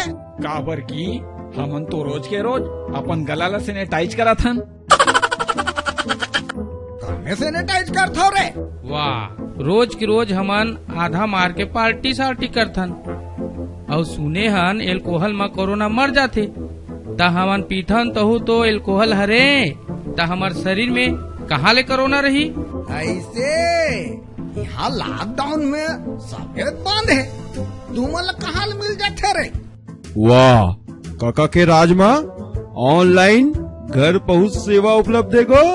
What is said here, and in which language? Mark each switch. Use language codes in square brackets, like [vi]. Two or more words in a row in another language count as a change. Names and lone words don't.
[hne] काबर की हमन तो रोज के रोज अपन गला ला सैनिटाइज करा थन। घर सैनिटाइज कर थो रे। वाह, रोज की रोज हमन आधा मार के पार्टी सार्टी करथन और सुने हन एल्कोहल में कोरोना मर जाथे। ता हमन पीथन तहु तो एल्कोहल हरे, ता हमार शरीर में कहाँ ले कोरोना रही। ऐसे यहाँ लॉकडाउन में सफेद बांध है, तुमला कहाँ मिल जाते रे। वाह, काका के राज में ऑनलाइन घर पहुँच सेवा उपलब्ध है गो।